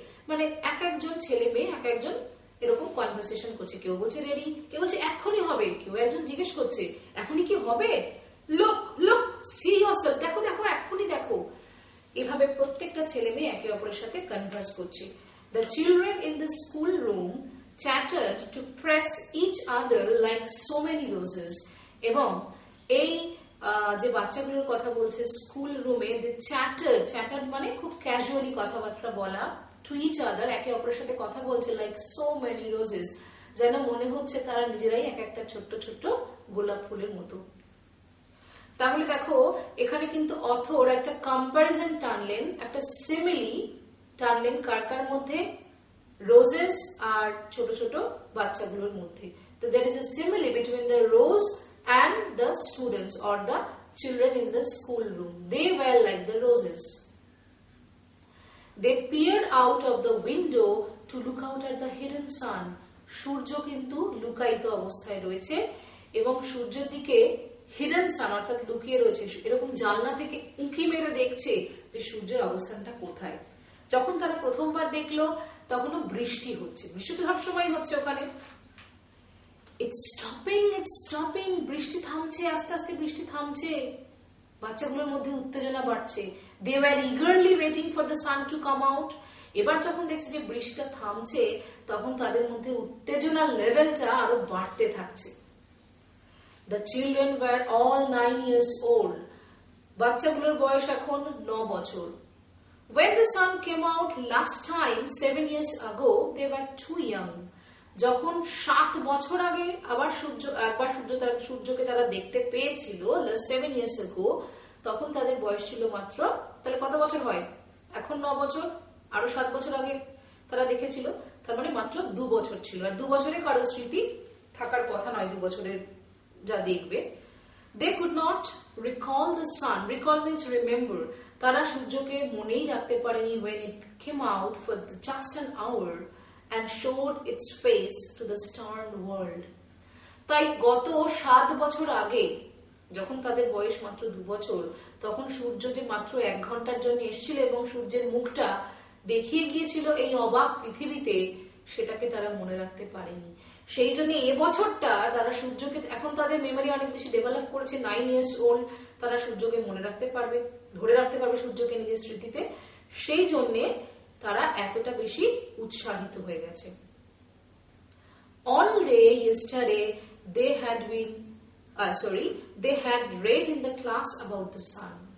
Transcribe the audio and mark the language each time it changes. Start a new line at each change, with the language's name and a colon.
Bangla: মানে এক একজন ছেলে মেয়ে এক একজন এরকম কনভারসেশন করছে, কেউ বলছে রেডি, কেউ বলছে এখনই হবে, কেউ একজন জিজ্ঞেস করছে এখনই কি হবে,
English: look look see yourself,
Bangla: দেখো দেখো এখনই দেখো। এভাবে প্রত্যেকটা ছেলে মেয়ে একে অপরের সাথে কনভার্স করছে।
English: The children in the school room chattered to press each other like so many roses.
Bangla: এবং এই যে বাচ্চাগুলোর কথা বলছে স্কুল রুমে, the chattered মানে খুব ক্যাজুয়ালি কথাবার্তা বলা,
English: to each other
Bangla: একে অপরের সাথে কথা বলছে,
English: like so many roses,
Bangla: যেন মনে হচ্ছে তারা নিজেরাই এক একটা ছোট্ট ছোট্ট গোলাপ ফুলের মতো। তাহলে দেখো এখানে কিন্তু অথর একটা কম্পারিজন টানলেন, একটা সিমিলি টানলেন, কার কার মধ্যে? রোজেস আর ছোট ছোট বাচ্চাগুলোর মধ্যে।
English: তো there is a simile between the rose and the students or the children in the school room. They were like the roses. They peered out of the window to look out at the hidden sun.
Bangla: সূর্য কিন্তু লুকায়িত অবস্থায় রয়েছে, এবং সূর্যের দিকে hidden সান অর্থাৎ লুকিয়ে রয়েছে, এরকম জানলা থেকে উঁকি মেরে দেখছে যে সূর্যের অবস্থানটা কোথায়। যখন তারা প্রথমবার দেখলো তখনও বৃষ্টি হচ্ছে, বৃষ্টি তো সবসময় হচ্ছে ওখানে।
English: It's stopping,
Bangla: বৃষ্টি থামছে, আস্তে আস্তে বৃষ্টি থামছে। বাচ্চাগুলোর মধ্যে উত্তেজনা বাড়ছে।
English: They were eagerly waiting for the sun to come out.
Bangla: এবার যখন দেখছে যে বৃষ্টিটা থামছে, তখন তাদের মধ্যে উত্তেজনার লেভেলটা আরো বাড়তে থাকছে।
English: The children were all 9 years old.
Bangla: বাচ্চাগুলোর বয়স এখন 9 বছর।
English: When the sun came out last time 7 years ago, they were too young.
Bangla: যখন 7 বছর আগে আবার সূর্যকে তারা দেখতে পেয়েছিল
English: 7 years ago,
Bangla: তখন তাদের বয়স ছিল মাত্র, তাহলে কত বছর হয়? এখন 9 বছর, আরো 7 বছর আগে তারা দেখেছিল, তার মানে মাত্র 2 বছর ছিল। আর 2 বছরে কারো স্মৃতি থাকার কথা নয়, 2 বছরের যা দেখবে।
English: They could not recall the sun. Recall means remember.
Bangla: তারা সূর্যকে মনেই রাখতে পারেনি
English: when it came out for just an hour and showed its face to the starred world.
Bangla: তাই গত 7 বছর আগে, যখন তাদের বয়স মাত্র 2 বছর, তখন সূর্য যে মাত্র 1 ঘন্টার জন্য এসেছিল এবং সূর্যের মুখটা দেখিয়ে গিয়েছিল এই অবাক পৃথিবীতে, সেটাকে তারা মনে রাখতে পারেনি। সেই জন্য এবছরটা তারা সূর্যকে, এখন তাদের মেমোরি অনেক বেশি ডেভেলপ করেছে,
English: 9 years old,
Bangla: তারা সূর্যকে মনে রাখতে পারবে, ধরে রাখতে পারবে সূর্যকে নিজের স্মৃতিতে, সেই জন্যে তারা এতটা বেশি উৎসাহিত হয়ে গেছে।
English: All day yesterday they had been they had read in the class about the sun.